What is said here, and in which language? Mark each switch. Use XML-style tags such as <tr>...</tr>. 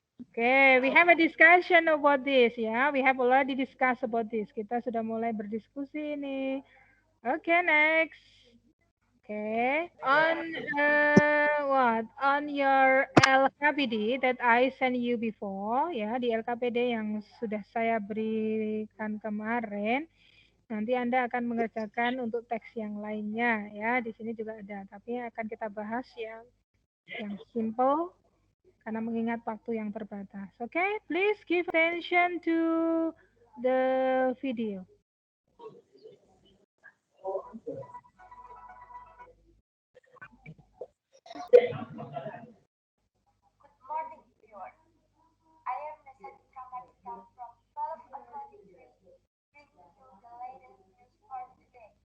<en>Okay, we have a discussion about this ya. We have already discussed about this.</en> <id>Kita sudah mulai berdiskusi ini.</id> <en>Okay, next. Okay, on what? On your LKPD that I sent you before,</en> <id>ya di LKPD yang sudah saya berikan kemarin, nanti Anda akan mengerjakan untuk teks yang lainnya, ya di sini juga ada. Tapi akan kita bahas yang simple karena mengingat waktu yang terbatas.</id> <en>Okay, please give attention to the video. Good morning, viewers. I am Nesati Pramadika from 12 Atlantic 3, bringing you the latest news for today.</en>